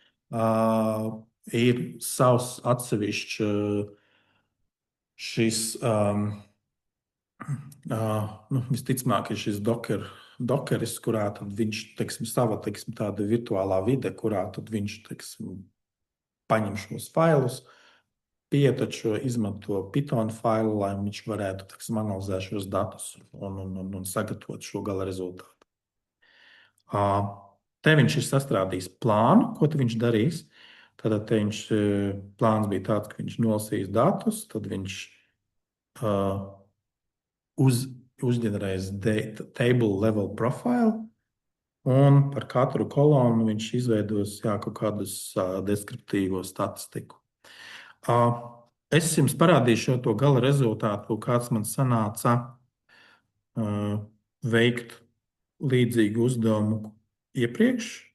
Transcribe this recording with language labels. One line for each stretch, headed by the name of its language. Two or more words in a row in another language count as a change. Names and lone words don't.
Latvian: Ir savs atsevišķs šis, visticamāk, ir šis dokeris, kurā tad viņš, sava, tāda virtuālā vide, kurā tad viņš, paņem šos failus, pietečo, izmanto Python failu, lai viņš varētu, analizēt šos datus un sagatavot šo gala rezultātu. Te viņš ir sastrādījis plānu, ko viņš darīs. Tad plāns bija tāds, ka viņš nolasīs datus, tad viņš uzģenerēs
English: table level profile,
Latvian: un par katru kolonu viņš izveidos kaut kādus deskriptīvo statistiku. Es jums parādīšu to gala rezultātu, kāds man sanāca veikt līdzīgu uzdevumu iepriekš.